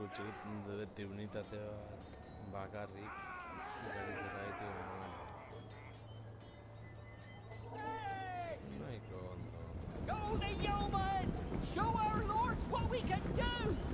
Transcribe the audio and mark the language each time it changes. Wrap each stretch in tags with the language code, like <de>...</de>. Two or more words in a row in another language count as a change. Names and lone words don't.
<eu>gutxi egiten beti unitate bat bakarrik nahiko ondo.</eu> <en>Go the yeoman! Show our lords what we can do!</en>